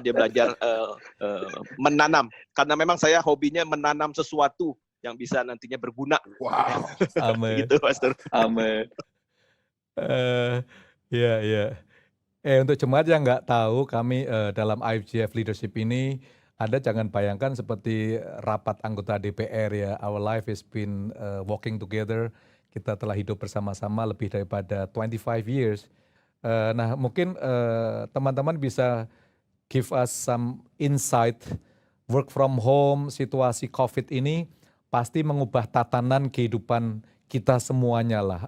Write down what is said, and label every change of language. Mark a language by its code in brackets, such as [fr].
[id] Dia belajar menanam karena memang saya hobinya menanam sesuatu yang bisa nantinya berguna. Wow. Amin. Gitu, Pastor. Amin. Ya. Untuk jemaat yang nggak tahu, kami dalam IFGF Leadership ini jangan bayangkan seperti rapat anggota DPR ya. [en] Our life has been walking together. [id] Kita telah hidup bersama-sama lebih daripada 25 years. Nah, mungkin teman-teman bisa [en] give us some insight. Work from home, [id] situasi COVID ini pasti mengubah tatanan kehidupan kita semuanya lah.